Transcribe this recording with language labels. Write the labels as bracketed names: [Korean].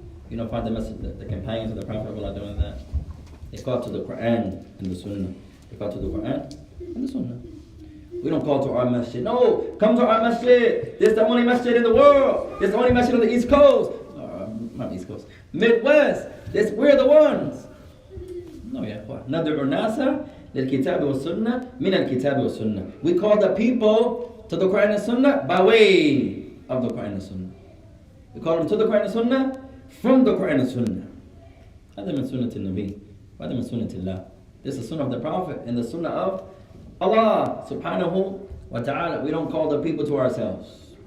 [English] You don't find the message, the companions of the Prophet of Allah doing that. They call to the Quran and the Sunnah. They call to the Quran and the Sunnah. We don't call to our masjid. No, come to our masjid. This is the only masjid in the world. This is the only masjid on the East Coast. Not East Coast. Midwest. We're the ones. No, yeah. [Arabic] ندعو الناس للكتاب والسنة من الكتاب والسنة. [English] We call the people to the Quran and Sunnah by way of the Quran and Sunnah. We call them to the Quran and Sunnah from the Quran and Sunnah. [Arabic] هذا من سنة النبي. وهذا من سنة الله. [English] This is the Sunnah of the Prophet and the Sunnah of Allah subhanahu wa ta'ala. We don't call the people to ourselves.